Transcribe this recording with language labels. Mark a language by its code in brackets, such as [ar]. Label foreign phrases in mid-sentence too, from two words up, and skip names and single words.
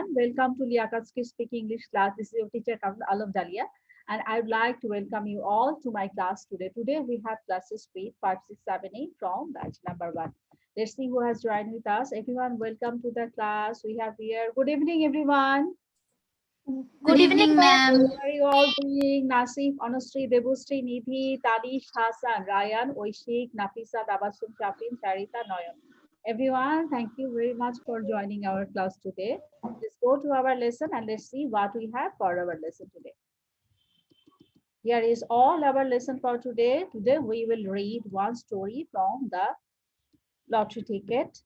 [en] Welcome to Liakatski Speak English class. This is your teacher, Kapil Alam Dalia, and I would like to welcome you all to my class today. Today we have classes with 5, 6, 7, 8 from batch number 1. Let's see who has joined with us. Everyone, welcome to the class. We have here. Good evening, everyone. Good Good evening, evening, ma'am. How ma'am. are you all doing? Nasif, Anusri, Debusri, Nidhi, Talish, Hassan, Ryan, Oishik, Nafisa, Dabasum, Shafin, Sarita, Noyan. Everyone, thank you very much for joining our class today. Let's go to our lesson and let's see what we have for our lesson today. Here is all our lesson for today. Today we will read one story from the lottery ticket.